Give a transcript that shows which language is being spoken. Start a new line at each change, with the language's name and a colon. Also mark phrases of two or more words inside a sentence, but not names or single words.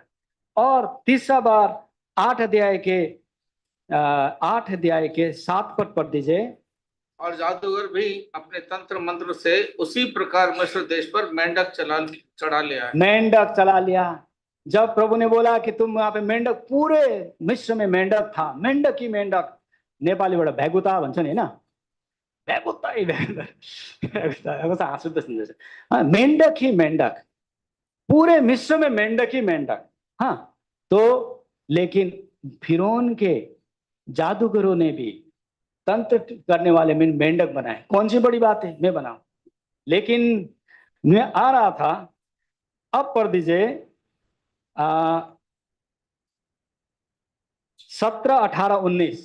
Hindi: और तीसरा बार 8 अध्याय के 7 पद पढ़ दीजिए। और जादूगर भी अपने तंत्र मंत्र से उसी प्रकार मिस्र देश पर मेंढक चढ़ा लिया है। मेंढक चला लिया। जब प्रभु ने बोला कि तुम वहां पे मेंढक, पूरे मिस्र में मेंढक था, मेंढक ही मेंढक।
Nepali: नेपालीबाट भ्यागुता भन्छ नि, होइन, भ्यागुता हाँसुद,
Hindi: मेंढक ही मेंढक। पूरे मिस्र में मेंढक ही मेंढक। हाँ, तो लेकिन फिरौन के जादूगरों ने भी तंत्र करने वाले में मेंढक बनाए। कौन सी बड़ी बात है, मैं बनाऊं। लेकिन मैं आ रहा था, अब पढ़ दीजिए 17, 18, 19।